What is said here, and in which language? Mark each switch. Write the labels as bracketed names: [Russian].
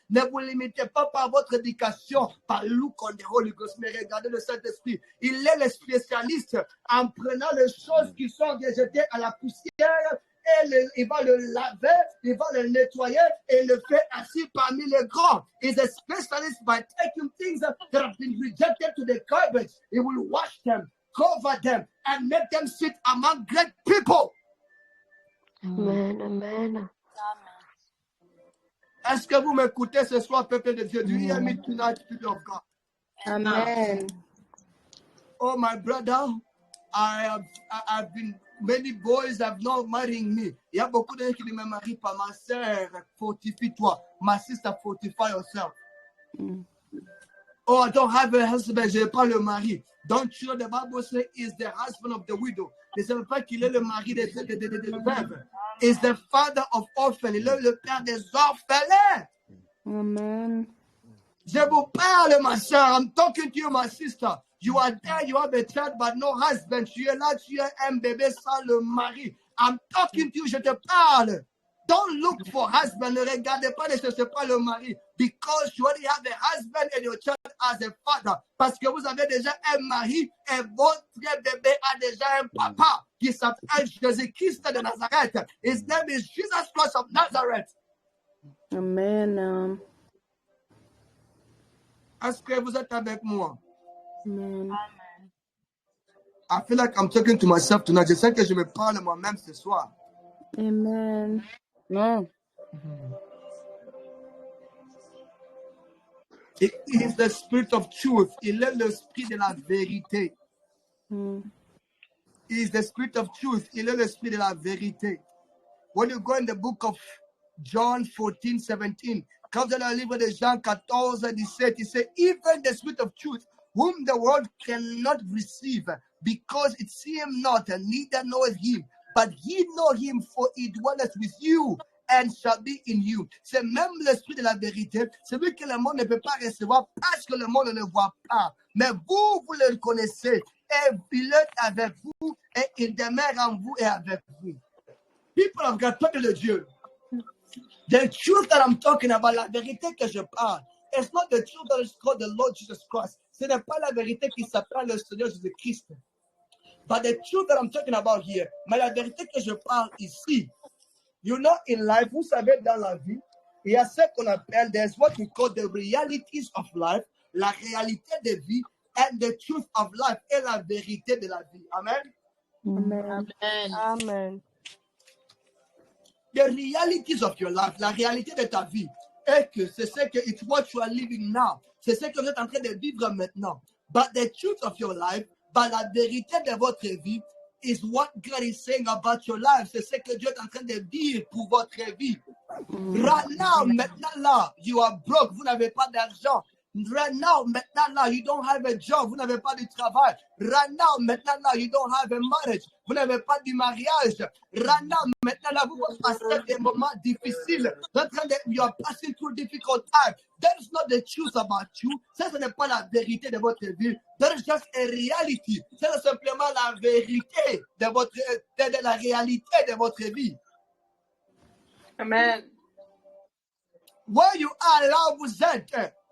[French] Ne vous limitez pas par votre éducation, par [English] look on the Holy Ghost. [French] Mais regardez le Saint-Esprit. Il est le spécialiste en prenant les choses qui sont rejetées à la poussière. Il va le laver, il va le nettoyer et le fait assis parmi les grands. [English] He's a specialist by taking things that have been rejected to the garbage. He will wash them, cover them, and make them sit among great people. Amen. [French] Est-ce que vous m'écoutez ce soir, peuple de Dieu? [English] Do you hear me tonight, people of God? Amen. Oh, my brother, I've been. Many boys have not married me. [French] Il y a beaucoup de gens qui ne me marient pas. Ma sœur, fortifie-toi. [English] Ma sister, fortify yourself. Oh, I don't have a husband. [French] Je n'ai pas le mari. [English] Don't you know the Bible says is the husband of the widow. [French] Ne savez pas qu'il est le mari des veuves. [English] Is the father of orphans. [French] Il est le père des orphelins. Amen. Je vous parle, ma sœur. [English] I'm talking to you, my sister. You are there, you have a child, but no husband. [French] Tu es là, tu es un bébé sans le mari. [English] I'm talking to you, [French] je te parle. [English] Don't look for husband. [French] Ne regardez pas, ne cherchez pas le mari. [English] Because you already have a husband and your child as a father. [French] Parce que vous avez déjà un mari et votre bébé a déjà un papa qui s'appelle Jésus-Christ de Nazareth. [English] His name is Jesus Christ of Nazareth. Amen. [French] Est-ce que vous êtes avec moi? Amen. [English] I feel like I'm talking to myself tonight. [French] Je sais que je me parle moi-même ce soir. Amen. [English] It is the spirit of truth. [French] Il est l'esprit de la vérité. [English] It is the spirit of truth. [French] Il est l'esprit de la vérité. [English] When you go in the book of John 14:17, [French] quand vous allez au livre de Jean 14:17, il dit, [English] even the spirit of truth, whom the world cannot receive, because it see him not, and neither knoweth him, but ye know him, for he dwelleth with you, and shall be in you. [French] C'est même l'esprit de la vérité, celui que le monde ne peut pas recevoir, parce que le monde ne le voit pas. Mais vous le connaissez, et il est avec vous, et il demeure en vous et avec vous. [English] People of God, [French] peuple de Dieu. [English] The truth that I'm talking about, [French] la vérité que je parle, [English] it's not the truth that is called the Lord Jesus Christ. [French] Ce n'est pas la vérité qui s'appelle le Seigneur Jésus-Christ. [English] But the truth that I'm talking about here, [French] mais la vérité que je parle ici, [English] you know, in life, [French] vous savez, dans la vie, il y a ce qu'on appelle, [English] there's what we call the realities of life, [French] la réalité de vie, [English] and the truth of life, [French] et la vérité de la vie. Amen. Amen. Amen. [English] The realities of your life, [French] la réalité de ta vie, est que c'est ce que [English] it's what you are living now. [French] C'est ce que vous êtes en train de vivre maintenant. [English] But the truth of your life, [French] la vérité de votre vie, [English] is what God is saying about your life. [French] C'est ce que Dieu est en train de dire pour votre vie. [English] Right now, [French] maintenant là, [English] you are broke, [French] vous n'avez pas d'argent. [English] Right now, [French] maintenant là, [English] you don't have a job, [French] vous n'avez pas de travail. [English] Right now, [French] maintenant là, [English] you don't have a marriage, [French] vous n'avez pas de mariage. [English] Right now, [French] maintenant là, vous passez des moments difficiles. [English] You are passing through difficult times. That is not the truth about you. [French] Ça, ce n'est pas la vérité de votre vie. [English] That is just a reality. [French] C'est simplement la vérité de la réalité de votre vie. Amen. [English] Where you are [French] là, vous êtes.